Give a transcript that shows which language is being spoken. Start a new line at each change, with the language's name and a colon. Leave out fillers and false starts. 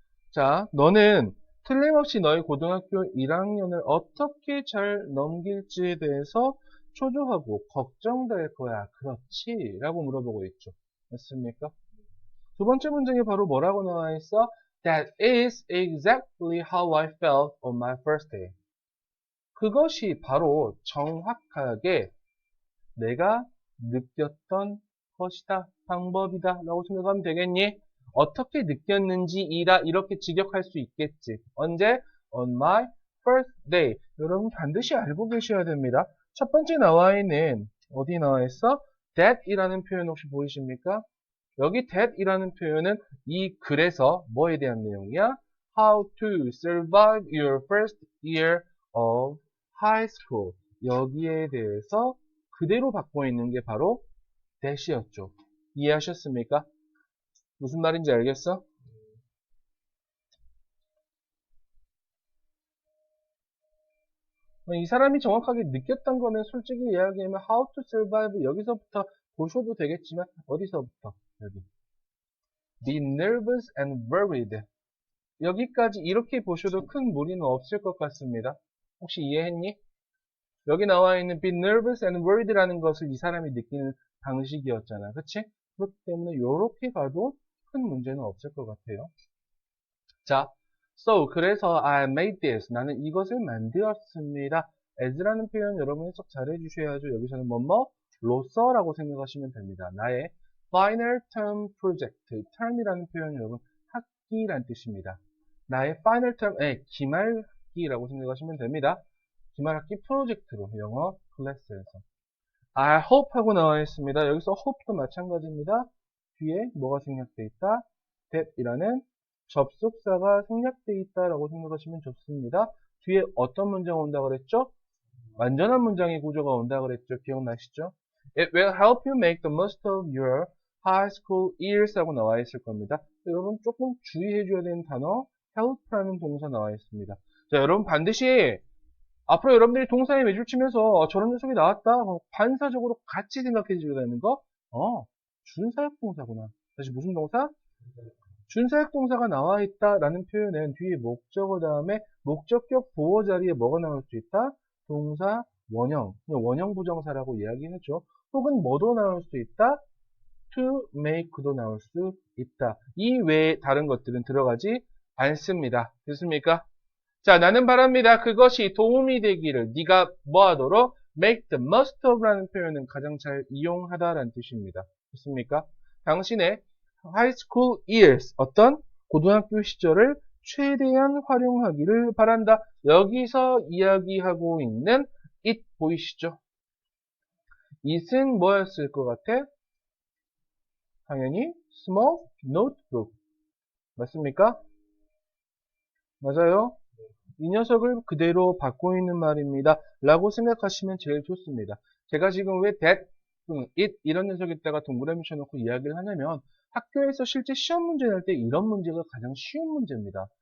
Korean: 자, 너는 틀림없이 너의 고등학교 1학년을 어떻게 잘 넘길지에 대해서 초조하고 걱정될 거야. 그렇지? 라고 물어보고 있죠. 맞습니까? 두 번째 문장에 바로 뭐라고 나와 있어?
English: That is exactly how I felt on my first day.
Korean: 그것이 바로 정확하게 내가 느꼈던 것이다. 방법이다. 라고 생각하면 되겠니? 어떻게 느꼈는지이다. 이렇게 직역할 수 있겠지. 언제?
English: On my first day.
Korean: 여러분 반드시 알고 계셔야 됩니다. 첫 번째 나와 있는 어디 나와 있어? That 이라는 표현 혹시 보이십니까? 여기 that 이라는 표현은 이 글에서 뭐에 대한 내용이야?
English: How to survive your first year of high school.
Korean: 여기에 대해서 그대로 받고 있는 게 바로 that이었죠. 이해하셨습니까? 무슨 말인지 알겠어? 이 사람이 정확하게 느꼈던 거는 솔직히 이야기하면
English: how to survive
Korean: 여기서부터 보셔도 되겠지만 어디서부터? 여기.
English: Be nervous and worried.
Korean: 여기까지 이렇게 보셔도 큰 무리는 없을 것 같습니다. 혹시 이해했니? 여기 나와 있는
English: be nervous and worried
Korean: 라는 것을 이 사람이 느끼는 방식이었잖아. 그치? 그렇기 때문에 이렇게 가도 큰 문제는 없을 것 같아요. 자,
English: so
Korean: 그래서
English: I made this.
Korean: 나는 이것을 만들었습니다. as라는 표현 여러분 해석 잘 해주셔야죠. 여기서는 뭐로서라고 생각하시면 됩니다. 나의
English: final term project.
Korean: term이라는 표현 여러분 학기란 뜻입니다. 나의 final term, 기말학기라고 생각하시면 됩니다. 기말학기 프로젝트로 영어 클래스에서
English: I hope
Korean: 하고 나와 있습니다. 여기서 hope도 마찬가지입니다. 뒤에 뭐가 생략되어 있다? that 이라는 접속사가 생략되어 있다라고 생각하시면 좋습니다. 뒤에 어떤 문장 온다 그랬죠? 완전한 문장의 구조가 온다 그랬죠? 기억나시죠?
English: It will help you make the most of your high school years
Korean: 하고 나와 있을 겁니다. 여러분 조금 주의해 줘야 되는 단어 help라는 동사 나와 있습니다. 자, 여러분 반드시 앞으로 여러분들이 동사에 매줄 치면서 저런 녀석이 나왔다. 반사적으로 같이 생각해 줘야 되는 거. 준사역 동사구나. 다시 무슨 동사? 준사역 동사가 나와 있다라는 표현은 뒤에 목적어 다음에 목적격 보어 자리에 뭐가 나올 수 있다? 동사 원형, 원형 부정사라고 이야기했죠. 혹은 뭐도 나올 수 있다? to make도 나올 수 있다. 이 외에 다른 것들은 들어가지 않습니다. 됐습니까? 자, 나는 바랍니다. 그것이 도움이 되기를 네가 뭐하도록
English: make the most of
Korean: 라는 표현은 가장 잘 이용하다라는 뜻입니다. 됐습니까? 당신의
English: high school years,
Korean: 어떤 고등학교 시절을 최대한 활용하기를 바란다. 여기서 이야기하고 있는 it 보이시죠? it은 뭐였을 것 같아? 당연히
English: small notebook.
Korean: 맞습니까? 맞아요? 이 녀석을 그대로 받고 있는 말입니다. 라고 생각하시면 제일 좋습니다. 제가 지금 왜 that, it 이런 녀석에다가 동그라미 쳐놓고 이야기를 하냐면 학교에서 실제 시험 문제 낼 때 이런 문제가 가장 쉬운 문제입니다.